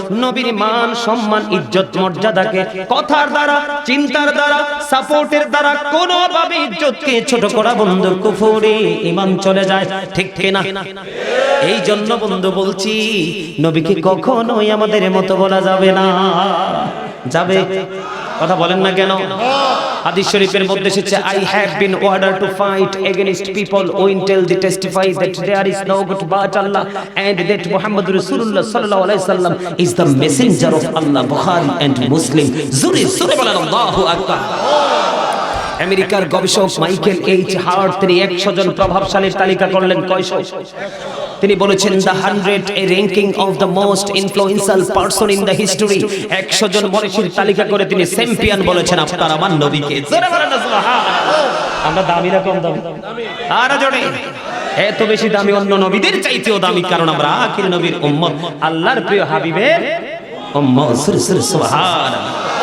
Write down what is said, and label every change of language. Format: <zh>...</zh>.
<bn>নবীর মান সম্মান ইজ্জত মর্যাদাকে কথার দ্বারা, চিন্তার দ্বারা, সাপোর্টের দ্বারা কোনোভাবে ইজ্জতকে ছোট করা বন্ধু কুফরি, ঈমান চলে যায়, ঠিক কিনা? এই জন্য বন্ধু বলছি, নবীকে কখনোই আমাদের মতো বলা যাবে না। যাবে? কথা বলেন না কেন? হাদিস শরীফের মধ্যে এসেছে,</bn> <en>I have been ordered to fight against people until they testify that there is no God but Allah and that Muhammad Rasulullah sallallahu alaihi wasallam is the messenger of Allah. Bukhari and Muslim.</en> <bn>জোরে জোরে বলেন আল্লাহু আকবার। আমেরিকার গবেষক Michael H heart তিনি 100 জন প্রভাবশালীর তালিকা করলেন কয়শো? তিনি বলেছেন</bn> <en>The 100 a ranking of the most influential person in the history।</en> <bn>100 জন মনীষীর তালিকা করে তিনি চ্যাম্পিয়ন বলেছেন আপনার আমার নবীকে। জোরে বলেন সুবহানাল্লাহ। আমরা দামি না কম দামি? আর জোরে এত বেশি দামি, অন্য নবীদের চাইতেও দামি, কারণ আমরা আখির নবীর উম্মত, আল্লাহর প্রিয় হাবিবের উম্মত। সুবহানাল্লাহ।</bn>